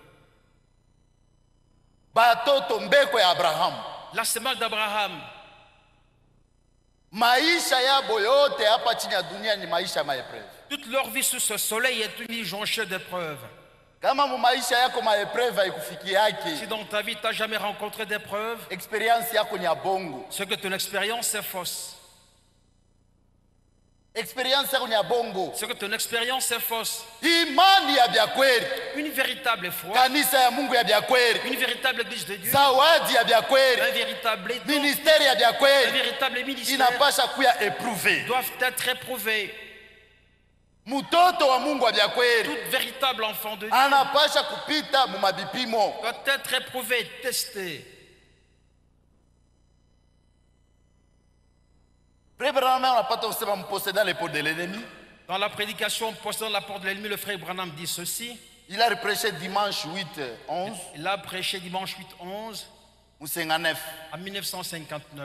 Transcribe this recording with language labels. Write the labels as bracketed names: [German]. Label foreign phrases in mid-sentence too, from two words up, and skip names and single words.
[French] La semence d'Abraham, toute leur vie sous ce soleil est une vie jonchée d'épreuves. Si dans ta vie tu n'as jamais rencontré d'épreuves, c'est que ton expérience est fausse. [Swahili] Expérience ya bongo. [French] C'est que ton expérience est fausse. [Swahili] Imani ya bya kweli. [French] Une véritable foi. [Swahili] Kanisa ya Mungu ya bya kweli. [French] Une véritable église de Dieu. [Swahili] Zawadi ya bya kweli. [French] Un véritable don. [Swahili] Ministère ya bya kweli. [French] Un véritable ministère. [Swahili] Inapasha kuya éprouvé. [French] Doivent être éprouvés. [Swahili] Mutoto wa Mungu ya bya kweli. [French] Tout véritable enfant de Dieu. [Swahili] Anapasha kupita mu mabipimo. [French] Doit être éprouvé, testé. Dans la prédication possédant la porte de l'ennemi, le frère Branham dit ceci. Il a prêché dimanche 8-11. Il a prêché dimanche 8-11 en 1959.